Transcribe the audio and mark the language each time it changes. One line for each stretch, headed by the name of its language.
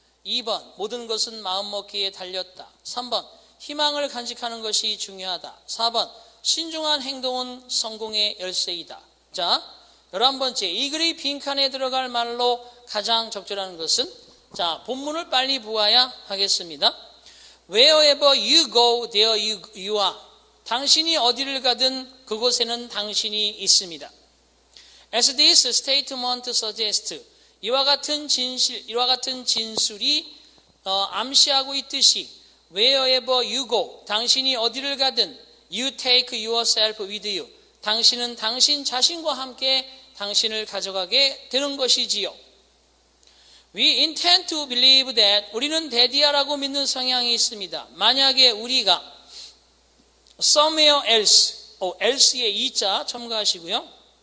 Korean: 2번 모든 것은 마음먹기에 달렸다. 3번 희망을 간직하는 것이 중요하다. 4번 신중한 행동은 성공의 열쇠이다. 자, 11번째 이 글이 빈칸에 들어갈 말로 가장 적절한 것은, 자, 본문을 빨리 보아야 하겠습니다.
English: Wherever you go, there you are.
Korean: 당신이 어디를 가든 그곳에는 당신이 있습니다.
English: As this statement suggests,
Korean: 이와 같은 진술이 암시하고 있듯이
English: Wherever you go,
Korean: 당신이 어디를 가든
English: you take yourself with you.
Korean: 당신은 당신 자신과 함께 당신을 가져가게 되는 것이지요.
English: We intend to believe that
Korean: 우리는 대디아라고 믿는 성향이 있습니다. 만약에 우리가
English: somewhere else,
Korean: else에 이자 첨가하시고요.